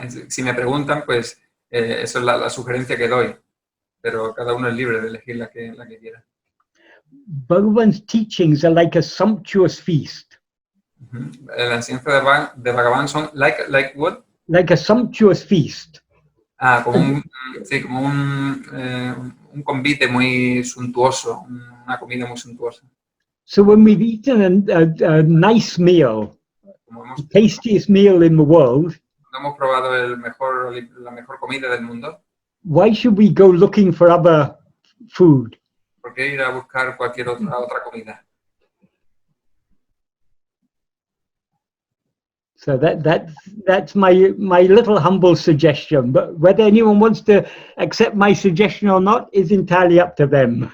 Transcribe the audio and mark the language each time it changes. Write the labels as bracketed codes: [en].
[es] Si me preguntan, pues eso es la sugerencia que doy, pero cada uno es libre de elegir la que quiera. [en] Bhagavan's teachings are like a sumptuous feast. [es] La enseñanza de Bhagavan son [en] like what? Like a sumptuous feast. [es] Como un convite muy suntuoso, una comida muy suntuosa. [en] So when we've eaten a nice meal, the tastiest meal in the world, [es] hemos probado la mejor comida del mundo. [en] Why should we go looking for other food? [es] ¿Por qué ir a buscar cualquier otra comida? [en] So that's my little humble suggestion. But whether anyone wants to accept my suggestion or not is entirely up to them.